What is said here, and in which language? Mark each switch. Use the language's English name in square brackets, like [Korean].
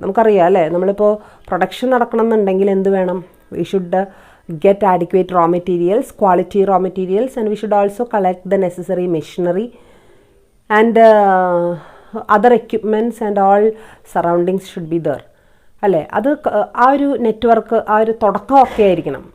[Malayalam] നമുക്കറിയാം അല്ലേ, നമ്മളിപ്പോൾ പ്രൊഡക്ഷൻ നടക്കണം എന്നുണ്ടെങ്കിൽ എന്ത് വേണം? [English] We should get adequate raw materials, quality raw materials, and we should also collect the necessary machinery and other equipments and all surroundings should be there. [Malayalam] അല്ലേ, അത് ആ ഒരു നെറ്റ്വർക്ക് ആ ഒരു തുടക്കമൊക്കെ ആയിരിക്കണം.